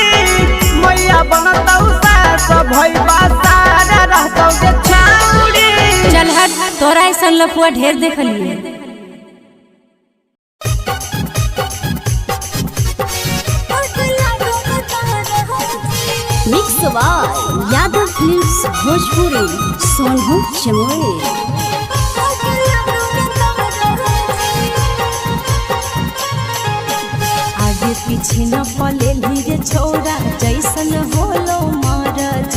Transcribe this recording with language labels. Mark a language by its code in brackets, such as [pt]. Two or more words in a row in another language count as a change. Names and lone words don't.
[mai] मैया बनतौ सास भैया सारा रहतौगे छौरी। चल हट तोरा ऐसा लफुआ ढेर देखलिए। [en] Mix by यादव फिल्म्स भोजपुरी सोनू चमोली। [mai] आगे पीछे न पले रे छोरा जैसन होलो महाराजी।